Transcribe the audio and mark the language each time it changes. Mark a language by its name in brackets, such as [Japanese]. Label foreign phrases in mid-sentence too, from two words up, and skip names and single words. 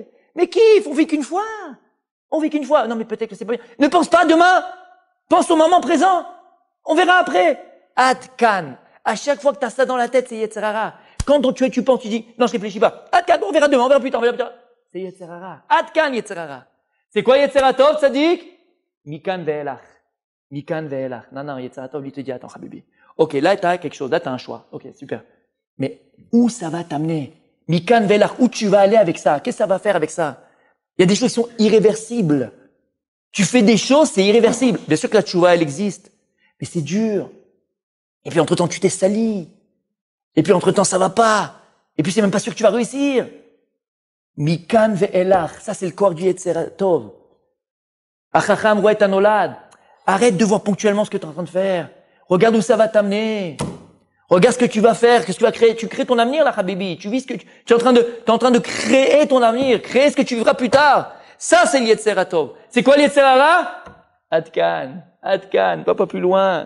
[French] Mais kiffe, on vit qu'une fois. Non, mais peut-être que c'est pas bien. Ne pense pas à demain. Pense au moment présent. On verra après. Atkan. À chaque fois que tu as ça dans la tête, c'est [Hebrew] יצר הרע. [French] Quand tu penses, tu dis, non, je réfléchis pas. Atkan, on verra demain, on verra plus tard, C'est c'est [Hebrew] יצר הרע. עד כאן יצר הרע. [French] C'est quoi [Hebrew] יצר טוב, צדיק? מכאן ואילך. מכאן ואילך. [French] Non, [Hebrew] יצר טוב [French] lui te dit, attends, Habibi. Ok, là, tu as quelque chose, là, tu as un choix. Ok, super. Mais où ça va t'amener? [Hebrew] מכאן ואילך, [French] où tu vas aller avec ça? Qu'est-ce que ça va faire avec ça? Il y a des choses qui sont irréversibles. Tu fais des choses, c'est irréversible. Bien sûr que la tchouva, elle existe. Mais c'est dur. Et puis, entre-temps, tu t'es sali. Et puis, entre-temps, ça va pas. Et puis, c'est même pas sûr que tu vas réussir. [Hebrew] מכאן ואילך. [French] Ça, c'est le corps du [Hebrew] יצר טוב. החכם רואה את הנולד. [French] Arrête de voir ponctuellement ce que tu es en train de faire. Regarde où ça va t'amener. Regarde ce que tu vas faire, qu'est-ce que tu vas créer. Tu crées ton avenir, là, Habibi. Tu vis ce que tu es en train de créer ton avenir, créer ce que tu vivras plus tard. Ça, c'est le [Hebrew] יצר טוב. [French] C'est quoi le [Hebrew] יצר הרע? [French] Adkan, pas plus loin.